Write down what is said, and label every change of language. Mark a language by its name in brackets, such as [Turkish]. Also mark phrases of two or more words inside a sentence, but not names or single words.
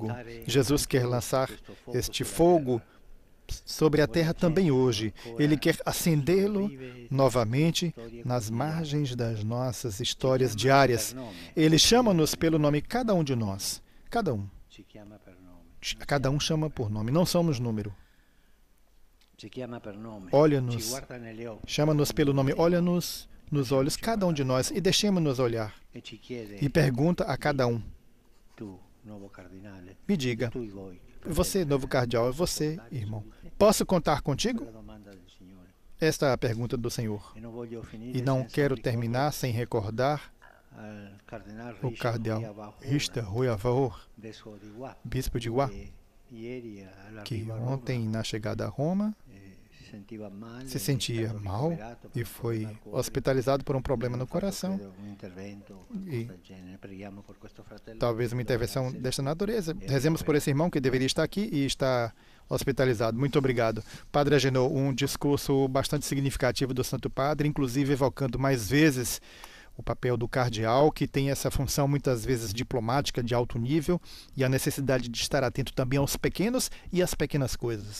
[Portuguese] Jesus quer lançar este fogo sobre a terra também hoje. Ele quer acendê-lo novamente nas margens das nossas histórias diárias. Ele chama-nos pelo nome, cada um de nós. Cada um. A cada um chama por nome, não somos número. [Italian] Ci chiama per nome, [Portuguese] Olha-nos, [Italian] ci guarda negli occhi [Portuguese] chama-nos pelo nome, olha-nos nos olhos, cada um de nós, e deixemos-nos olhar. [Italian] e ci chiede, [Portuguese] E pergunta a cada um, [Italian] tu, nuovo cardinale, [Portuguese] me diga, [Italian] tu e voi, [Portuguese] você, novo cardeal, você, irmão, posso contar contigo? [Italian] la domanda del Signore. [Portuguese] Esta é a pergunta do Senhor. [Italian] E non voglio finire [Portuguese] E não [Italian] senza [Portuguese] quero [Italian] ricordare [Portuguese] terminar sem recordar [Italian] al Cardinal [Portuguese] o cardeal Richter Ruyavaur, [Italian] vescovo di Gua, [Portuguese] bispo de Gua, [Italian] che ieri [Portuguese] que [Italian] all'arrivo a Roma [Portuguese] ontem, na chegada a Roma, [Italian] si sentiva male, [Portuguese] se sentia mal e foi hospitalizado por um problema no coração. E talvez uma intervenção desta natureza. Rezemos por esse irmão que deveria estar aqui e está hospitalizado. Muito obrigado. Padre Agenor, um discurso bastante significativo do Santo Padre, inclusive evocando mais vezes o papel do cardeal, que tem essa função muitas vezes diplomática de alto nível, e a necessidade de estar atento também aos pequenos e às pequenas coisas.